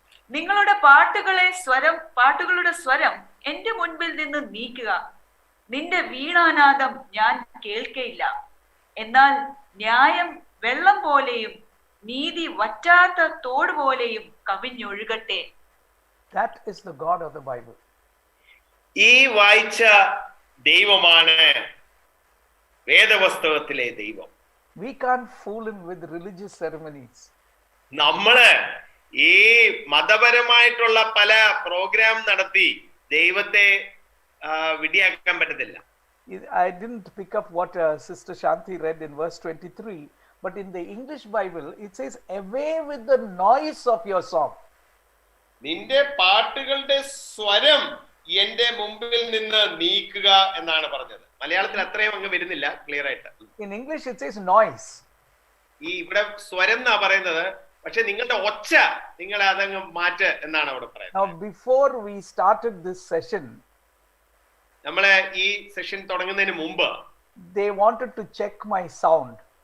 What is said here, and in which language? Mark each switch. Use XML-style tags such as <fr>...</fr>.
<ml>നിങ്ങളുടെ പാട്ടുകളുടെ സ്വരം എന്റെ മുൻപിൽ നിന്ന് നീക്കുക. നിന്റെ വീണാനാദം ഞാൻ കേൾക്കയില്ല. എന്നാൽ ന്യായം വെള്ളം പോലെയും നീതി വറ്റാത്ത തോട് പോലെയും കവിഞ്ഞൊഴുകട്ടെ.</ml> <en>That is the God of the Bible.</en> <ml>ഈ വായിച്ച ദൈവമാണ് വേദപുസ്തകത്തിലെ ദൈവം.</ml> <en>We can't fool him with religious ceremonies.</en> <ml>നമ്മള് ഈ മതപരമായിട്ടുള്ള പല പ്രോഗ്രാം നടത്തി ദൈവത്തെ വിഡിയാക്കാൻ പറ്റത്തില്ല.</ml> <en>I didn't pick up what Sister Shanti read in verse 23, but in the English Bible it says, away with the noise of your song.</en> <ml>നിന്റെ പാട്ടുകളുടെ സ്വരം എന്റെ മുമ്പിൽ നിന്ന് നീക്കുക എന്നാണ് പറഞ്ഞത്. മലയാളത്തിൽ അത്രയും അങ്ങ് വരുന്നില്ല ക്ലിയർ ആയിട്ട്.</ml> <en>In English it says noise.</en> <ml>ഈ ഇവിടെ സ്വരം എന്നാ പറയുന്നത്, പക്ഷെ നിങ്ങളുടെ ഒച്ച നിങ്ങൾ അതങ്ങ് മാറ്റ് എന്നാണ് അവിടെ പറയുന്നത്.</ml> <en>Now before we started this session,</en> <ml>നമ്മളെ ഈ സെഷൻ തുടങ്ങുന്നതിന് മുമ്പ്</ml> <en>they wanted to check my sound.</en>